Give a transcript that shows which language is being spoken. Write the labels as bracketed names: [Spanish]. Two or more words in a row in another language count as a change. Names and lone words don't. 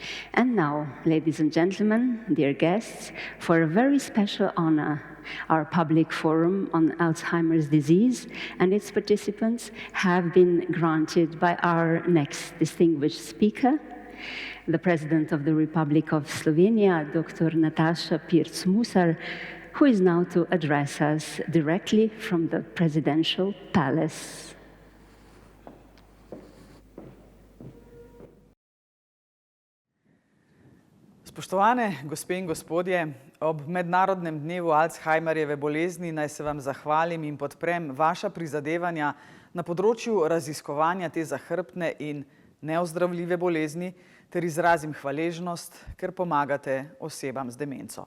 [English] And now, ladies and gentlemen, dear guests, for a very special honor, our public forum on Alzheimer's disease and its participants have been granted by our next distinguished speaker, the President of the Republic of Slovenia, Dr. Nataša Pirc Musar, who is now to address us directly from the presidential palace. [Slovenian] Spoštovane gospe in gospodje, ob Mednarodnem dnevu Alzheimerjeve bolezni naj se vam zahvalim in podprem vaša prizadevanja na področju raziskovanja te zahrbtne in neozdravljive bolezni ter izrazim hvaležnost, ker pomagate osebam z demenco.